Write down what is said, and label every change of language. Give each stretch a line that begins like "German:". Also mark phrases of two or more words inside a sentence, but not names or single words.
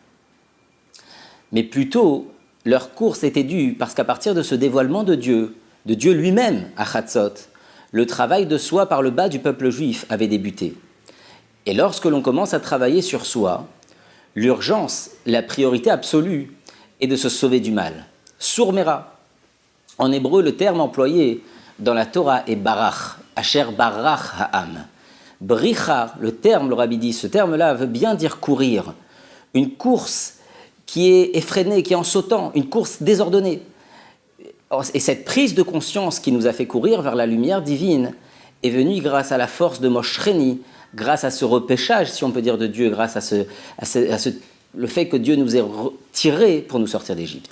French: Mais plutôt, leur course était due parce qu'à partir de ce dévoilement de Dieu lui-même à Chatzot, le travail de soi par le bas du peuple juif avait débuté. Et lorsque l'on commence à travailler sur soi, l'urgence, la priorité absolue est de se sauver du mal. Surmera. En hébreu, le terme employé dans la Torah est barach,
Hebrew: אשר ברח העם.
French: Bricha, le terme, le rabbi dit, ce terme-là veut bien dire courir. Une course qui est effrénée, qui est en sautant, une course désordonnée. Et cette prise de conscience qui nous a fait courir vers la lumière divine est venue grâce à la force de Moshcheni, grâce à ce repêchage, si on peut dire, de Dieu, grâce le fait que Dieu nous ait tirés pour nous sortir d'Égypte.